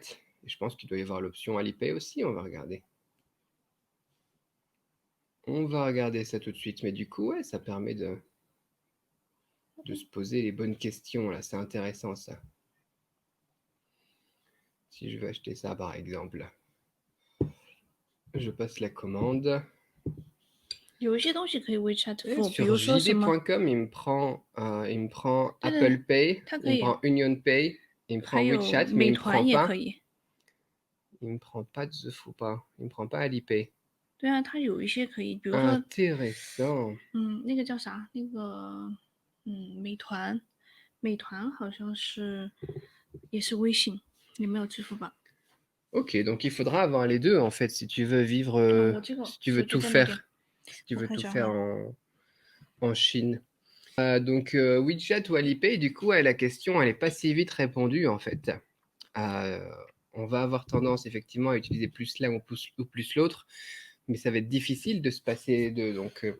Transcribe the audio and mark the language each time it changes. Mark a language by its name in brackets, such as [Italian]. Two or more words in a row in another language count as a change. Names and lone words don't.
[French] Et je pense qu'il doit y avoir l'option Alipay aussi, on va regarder. On va regarder ça tout de suite, mais du coup, ouais, ça permet de se poser les bonnes questions, là. C'est intéressant, ça. Si je veux acheter ça, par exemple, je passe la commande. [Chinese] 有一些东西可以 WeChat 付，比 [French] Sur [Chinese] 如说什么 [French] JD.com, il me prend Apple Pay, [Chinese] 它 [French] il [Chinese] 可 [French] me [Chinese] 以， [French] prend Union Pay, il me [Chinese] 还 [French] prend [Chinese] 有 [French] WeChat, mais [Chinese] 美 [French] il me [Chinese] 团 [French] prend [Chinese] 也可 [French] pas. [Chinese] 以。 [French] Il me prend pas The Foupa, il me prend pas Alipay. [Chinese] 对啊，它有一些可以，比如说 [French] Intéressant. [Chinese] 那个叫啥，那个美团好像是也是微信，你没有支付宝。 [French] Ok, donc il faudra avoir les deux en fait si tu veux vivre, [Chinese] 我这个 [French] si tu [Chinese] 手 [French] veux [Chinese] 机 [French] tout [Chinese] 在那边， [French] faire, si tu [Chinese] 我 [French] veux [Chinese] 看一 [French] tout [Chinese] 下 [French] faire [Chinese] 哈。 [French] en Chine. Donc WeChat ou Alipay, du coup, la question, elle est pas si vite répondue en fait. On va avoir tendance effectivement à utiliser plus l'un ou plus l'autre, mais ça va être difficile de se passer de.